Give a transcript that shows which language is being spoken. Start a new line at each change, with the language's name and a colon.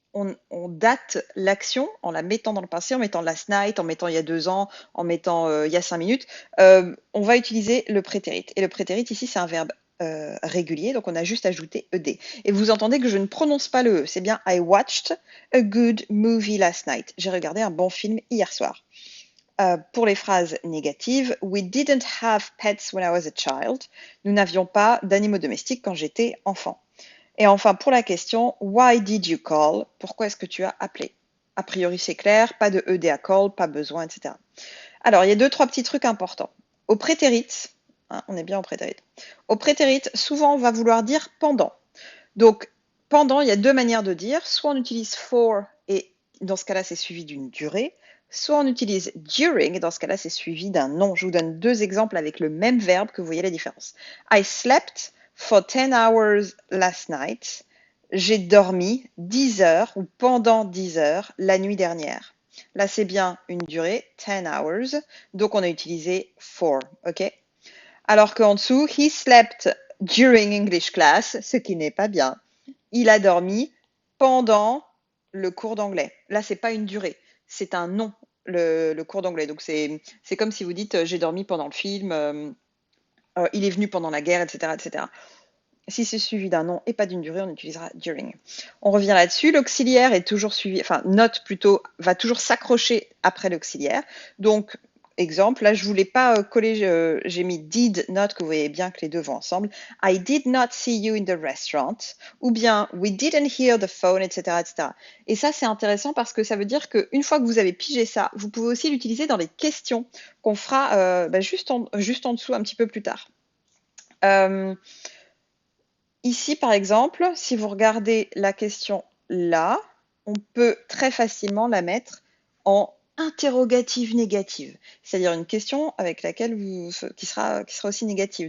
French: on date l'action en la mettant dans le passé, en mettant last night, en mettant il y a 2 ans, en mettant il y a 5 minutes. On va utiliser le prétérit. Et le prétérit ici, c'est un verbe régulier, donc on a juste ajouté ed. Et vous entendez que je ne prononce pas le e, c'est bien
English: I watched a good movie last night.
French: J'ai regardé un bon film hier soir. Pour les phrases négatives,
English: we didn't have pets when I was a child.
French: Nous n'avions pas d'animaux domestiques quand j'étais enfant. Et enfin, pour la question,
English: why did you call?
French: Pourquoi est-ce que tu as appelé? A priori, c'est clair, pas de ed à call, pas besoin, etc. Alors, il y a 2-3 petits trucs importants. Au prétérit, hein, on est bien au prétérit. Au prétérit, souvent, on va vouloir dire pendant. Donc, pendant, il y a 2 manières de dire. Soit on utilise for, et dans ce cas-là, c'est suivi d'une durée. Soit on utilise during, et dans ce cas-là, c'est suivi d'un nom. Je vous donne 2 exemples avec le même verbe que vous voyez la différence.
English: I slept for 10 hours last night.
French: J'ai dormi 10 heures ou pendant 10 heures la nuit dernière. Là, c'est bien une durée, 10 hours. Donc, on a utilisé for, ok? Alors qu'en dessous,
English: he slept during English class,
French: ce qui n'est pas bien. Il a dormi pendant le cours d'anglais. Là, c'est pas une durée, c'est un nom, le cours d'anglais. Donc, c'est comme si vous dites j'ai dormi pendant le film, il est venu pendant la guerre, etc., etc. Si c'est suivi d'un nom et pas d'une durée, on utilisera during. On revient là-dessus. L'auxiliaire est toujours suivi, enfin, note plutôt, va toujours s'accrocher après l'auxiliaire. Donc, exemple, là, je ne voulais pas coller, j'ai mis did not, que vous voyez bien que les deux vont ensemble.
English: I did not see you in the restaurant.
French: Ou bien,
English: we didn't hear the phone, etc., etc.
French: Et ça, c'est intéressant parce que ça veut dire qu'une fois que vous avez pigé ça, vous pouvez aussi l'utiliser dans les questions qu'on fera juste en dessous un petit peu plus tard. Ici, par exemple, si vous regardez la question là, on peut très facilement la mettre en interrogative négative, c'est-à-dire une question avec laquelle qui sera aussi négative.